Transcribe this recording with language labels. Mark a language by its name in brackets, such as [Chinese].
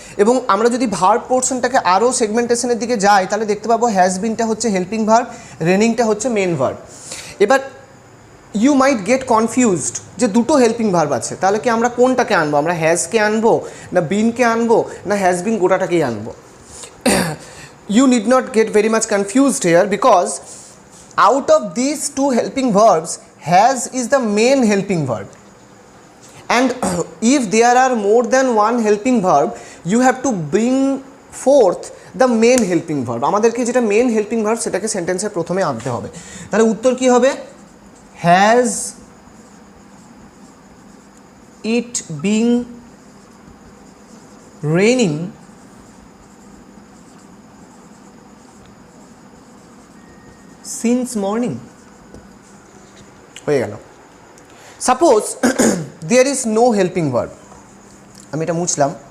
[Bangla] এবং আমরা যদি ভার্ব পোর্শনটাকে আরও সেগমেন্টেশনের দিকে যাই তাহলে দেখতে পাবো হ্যাজ বিনটা হচ্ছে হেল্পিং ভার্ব, রেনিংটা হচ্ছে মেন ভার্ব। এবার [English] you might get confused [Bangla] যে দুটো হেল্পিং ভার্ব আছে, তাহলে কি আমরা কোনটাকে আনবো? আমরা হ্যাজকে আনবো না বিনকে আনবো না হ্যাজ বিন গোটাটাকেই আনবো? [English] You need not get very much confused here, because out of these two helping verbs, has is the main helping verb, and if there are more than one helping verb, you have to bring forth the main helping verb. [Bangla] আমাদেরকে যেটা main helping verb সেটাকে সেন্টেন্সের প্রথমে আনতে হবে। তাহলে উত্তর কি হবে? [English] has it been raining since morning? [Bangla] হয়ে গেল। [English] suppose there is no helping verb, [Bangla] আমি এটা মুছলাম।